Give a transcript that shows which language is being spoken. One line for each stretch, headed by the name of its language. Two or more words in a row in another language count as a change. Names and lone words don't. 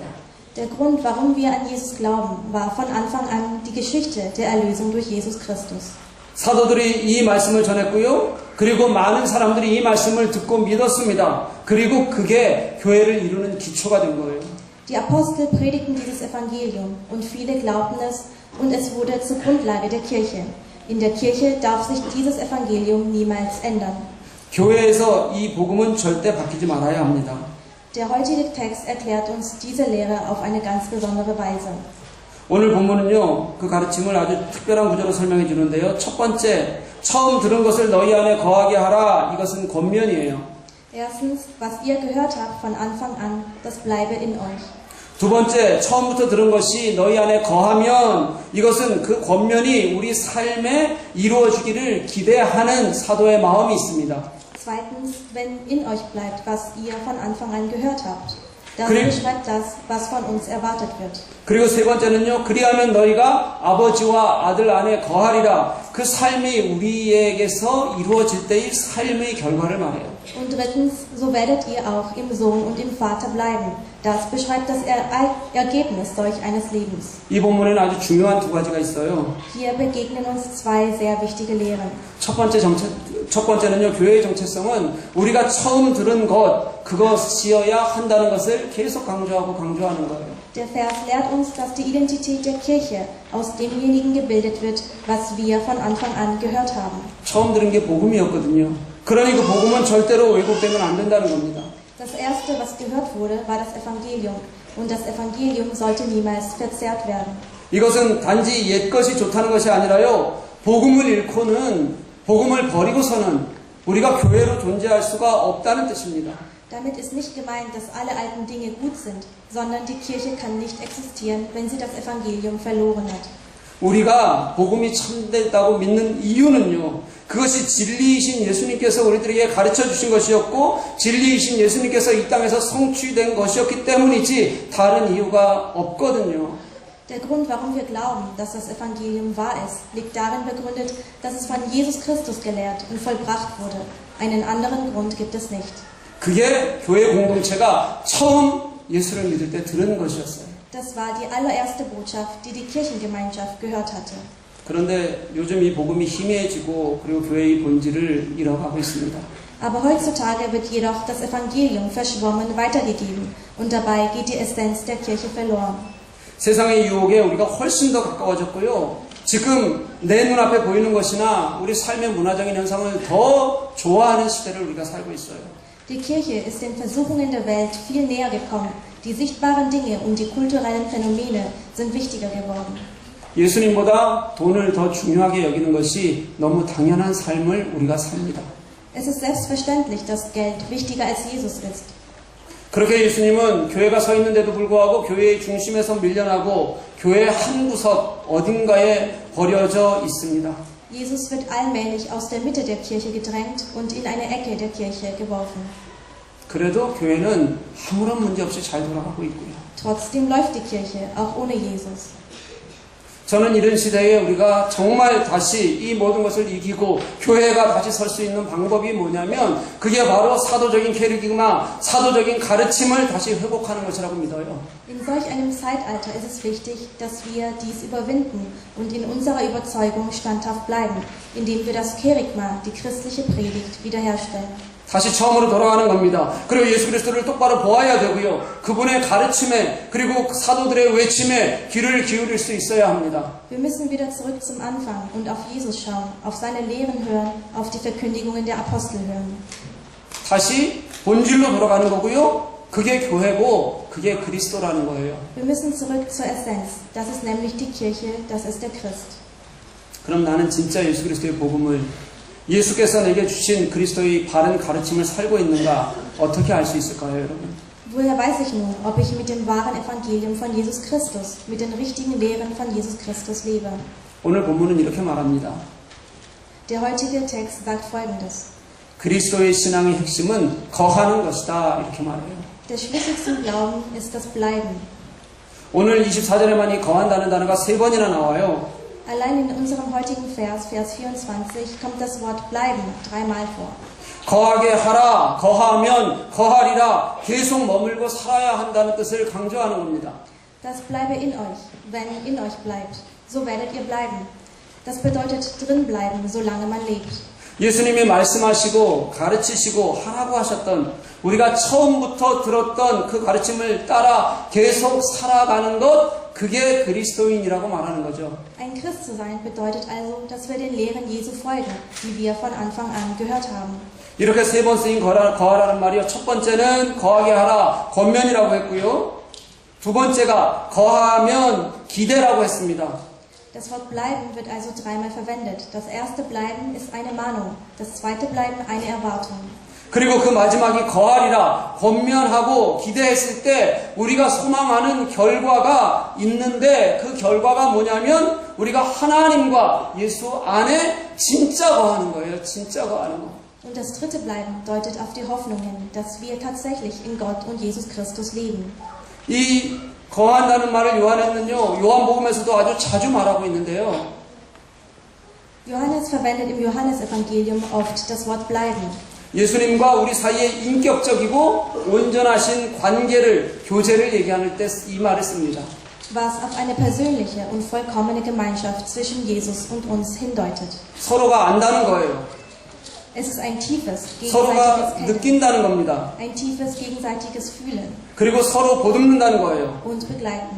German: Der Grund, warum wir an Jesus glauben, war von Anfang an die Geschichte der Erlösung durch Jesus Christus.
Korean: 사도들이 이 말씀을 전했고요. 그리고 많은 사람들이 이 말씀을 듣고 믿었습니다. 그리고 그게 교회를 이루는 기초가 된 거예요.
German: Die Apostel predigten dieses Evangelium und viele glaubten es und es wurde zur Grundlage der Kirche. In der Kirche darf sich dieses Evangelium niemals ändern.
Korean: 교회에서 이 복음은 절대 바뀌지 말아야 합니다.
German: Der heutige Text erklärt uns diese Lehre auf eine ganz besondere Weise.
Korean: 오늘 본문은요, 그 가르침을 아주 특별한 구조로 설명해 주는데요. 첫 번째, 처음 들은 것을 너희 안에 거하게 하라. 이것은 권면이에요.
German: Erstens, was ihr gehört habt von Anfang an, das bleibe in euch.
Korean: 두 번째, 처음부터 들은 것이 너희 안에 거하면 이것은 그 권면이 우리 삶에 이루어지기를 기대하는 사도의 마음이 있습니다.
German: Zweitens, wenn in euch bleibt, was ihr von Anfang an gehört habt. Das beschreibt das, was von uns erwartet wird.
Korean: 그리고 세 번째는요, 그리하면 너희가 아버지와 아들 안에 거하리라. 그 삶이 우리에게서 이루어질 때의 삶의 결과를 말해요.
German: Und drittens, so werdet ihr auch im Sohn und im Vater bleiben. Das beschreibt das Ergebnis solch eines Lebens.
Korean: 이 본문에는 아주 중요한 두 가지가 있어요.
German: Hier begegnen uns zwei sehr wichtige Lehren.
Korean: 첫 번째는요, 교회의 정체성은 우리가 처음 들은 것, 그것이어야 한다는 것을 계속 강조하는 거예요.
German: Der Vers lehrt uns, dass die Identität der Kirche aus demjenigen gebildet wird, was wir von Anfang an gehört haben.
Korean: 처음 들은 게 복음이었거든요. 그러니 그 복음은 절대로 왜곡되면 안 된다는 겁니다.
German: Das erste, was gehört wurde, war das Evangelium. Und das Evangelium sollte niemals verzerrt werden.
Korean: 이것은 단지 옛 것이 좋다는 것이 아니라요, 복음을 잃고는, 복음을 버리고서는 우리가 교회로 존재할 수가 없다는 뜻입니다.
German: Damit ist nicht gemeint, dass alle alten Dinge gut sind, sondern die Kirche kann nicht existieren, wenn sie das Evangelium verloren hat.
Korean: 우리가 복음이 참되다고 믿는 이유는요, 그것이 진리이신 예수님께서 우리들에게 가르쳐 주신 것이었고, 진리이신 예수님께서 이 땅에서 성취된 것이었기 때문이지 다른 이유가 없거든요.
German: Der Grund, warum wir glauben, dass das Evangelium wahr ist, liegt darin begründet, dass es von Jesus Christus gelehrt und vollbracht wurde. Einen anderen Grund gibt es nicht.
Korean: 그게 교회 공동체가 처음 예수를 믿을 때 들은 것이었어요.
German: Das war die allererste Botschaft, die die Kirchengemeinschaft gehört hatte.
Korean: 그런데 요즘 이 복음이 희미해지고 그리고 교회의 본질을 잃어가고 있습니다.
German: Aber heutzutage wird jedoch das Evangelium verschwommen weitergegeben und dabei geht die Essenz der Kirche verloren.
Korean: 세상의 유혹에 우리가 훨씬 더 가까워졌고요. 지금 내 눈앞에 보이는 것이나 우리 삶의 문화적인 현상을 더 좋아하는 시대를 우리가 살고 있어요.
German: Die Kirche ist den Versuchungen der Welt viel näher gekommen. Die sichtbaren Dinge und die kulturellen Phänomene sind wichtiger geworden.
Korean: 예수님보다 돈을 더 중요하게 여기는 것이 너무 당연한 삶을 우리가 삽니다.
German: Es ist selbstverständlich, dass Geld wichtiger als Jesus ist.
Korean: 그렇게 예수님은 교회가 서 있는데도 불구하고 교회의 중심에서 밀려나고 교회의 한 구석 어딘가에 버려져 있습니다.
German: Jesus wird allmählich aus der Mitte der Kirche gedrängt und in eine Ecke der Kirche geworfen.
Korean: 그래도 교회는 아무런 문제 없이 잘 돌아가고 있고요.
German: Trotzdem läuft die Kirche, auch ohne Jesus.
Korean: 저는 이런 시대에 우리가 정말 다시 이 모든 것을 이기고 교회가 다시 설 수 있는 방법이 뭐냐면 그게 바로 사도적인 캐리그마, 사도적인 가르침을 다시 회복하는 것이라고 믿어요.
German: In solch einem Zeitalter ist es wichtig, dass wir dies überwinden und in unserer Überzeugung standhaft bleiben, indem wir das Kerygma, die christliche Predigt, wiederherstellen.
Korean: 다시 처음으로 돌아가는 겁니다. 그리고 예수 그리스도를 똑바로 보아야 되고요. 그분의 가르침에 그리고 사도들의 외침에 귀를 기울일 수 있어야 합니다.
German: Wir müssen wieder zurück zum Anfang und auf Jesus schauen, auf seine Lehren hören, auf die Verkündigungen der Apostel hören.
Korean: 다시 본질로 돌아가는 거고요. 그게 교회고 그게 그리스도라는 거예요.
German: Wir müssen zurück zur Essenz. Das ist nämlich die Kirche, das ist der Christ.
Korean: 그럼 나는 진짜 예수 그리스도의 복음을 예수께서 내게 주신 그리스도의 바른 가르침을 살고 있는가 어떻게 알 수 있을까요, 여러분?
German: Woher weiß ich nun, ob ich mit dem wahren Evangelium von Jesus Christus, mit den richtigen Lehren von Jesus Christus lebe?
Korean: 오늘 본문은 이렇게 말합니다.
German: Der heutige Text sagt Folgendes.
Korean: 그리스도의 신앙의 핵심은 거하는 것이다 이렇게 말해요.
German: Der Schlüssel zum Glauben ist das Bleiben.
Korean: 오늘 24절에만 이 거한다는 단어가 3번이나 나와요.
German: Allein in unserem heutigen Vers, Vers 24, kommt das Wort bleiben dreimal vor.
Korean: 거하게 하라, 거하면 거하리라, 계속 머물고 살아야 한다는 뜻을 강조하는 겁니다.
German: Das bleibe in euch, wenn in euch bleibt, so werdet ihr bleiben. Das bedeutet drin bleiben, solange man lebt.
Korean: 예수님이 말씀하시고 가르치시고 하라고 하셨던 우리가 처음부터 들었던 그 가르침을 따라 계속 살아가는 것, 그게 그리스도인이라고 말하는 거죠.
German: Ein Christ zu sein bedeutet also, dass wir den Lehren Jesu folgen, die wir von Anfang an gehört haben.
Korean: 이렇게 3번 쓰인 거하라는 말이요. 첫 번째는 거하게 하라, 권면이라고 했고요. 두 번째가 거하면 기대라고 했습니다.
German: Das Wort bleiben wird also dreimal verwendet. Das erste bleiben ist eine Mahnung, das zweite bleiben eine Erwartung.
Korean: 그리고 그 마지막이 거하리라, 권면하고 기대했을 때 우리가 소망하는 결과가 있는데 그 결과가 뭐냐면 우리가 하나님과 예수 안에 진짜 거하는 거예요. 진짜 거하는 거.
German: Und das dritte bleiben deutet auf die Hoffnung hin, dass wir tatsächlich in Gott und Jesus Christus leben.
Korean: 이 거한다는 말을 요한에는요, 요한복음에서도 아주 자주 말하고 있는데요.
German: Johannes verwendet im Johannesevangelium oft das Wort bleiben.
Korean: 예수님과 우리 사이에 인격적이고 온전하신 관계를, 교제를 얘기할 때 이 말을 씁니다.
German: was auf eine persönliche und vollkommene Gemeinschaft zwischen Jesus und uns hindeutet.
Korean: 서로가 안다는 거예요.
German: Es ist ein tiefes,
Korean: 서로가
German: gegenseitiges Kennen,
Korean: 느낀다는 겁니다.
German: ein tiefes, gegenseitiges Fühlen
Korean: 그리고 서로 보듬는다는 거예요.
German: und Begleiten.